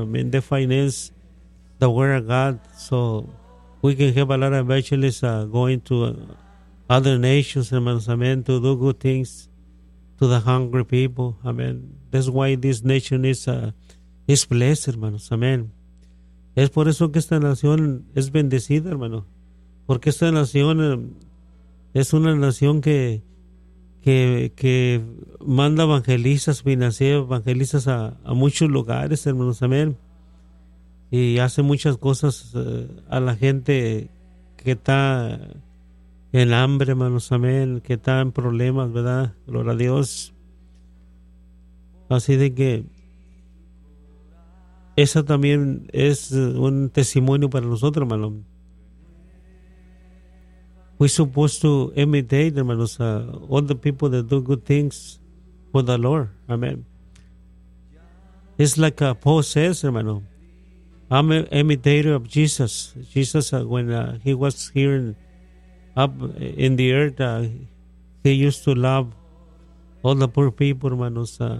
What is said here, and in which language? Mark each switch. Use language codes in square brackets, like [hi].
[en] I mean, they finance the word of God. So we can have a lot of evangelists going to other nations, hermanos, amen, to do good things to the hungry people. Amen. That's why this nation is blessed, hermanos, amen. [es] Es por eso que esta nación es bendecida, hermano. Porque esta nación es una nación que manda evangelistas, financia evangelistas a muchos lugares, hermanos, amén. Y hace muchas cosas a la gente que está en hambre, hermanos, amén, que está en problemas, ¿verdad? Gloria a Dios. Así de que esa también es un testimonio para nosotros, hermano. [en] We're supposed to imitate, hermanos, all the people that do good things for the Lord. Amen. It's like Paul says, hermano, I'm an imitator of Jesus. Jesus, when he was here up in the earth, he used to love all the poor people, hermanos.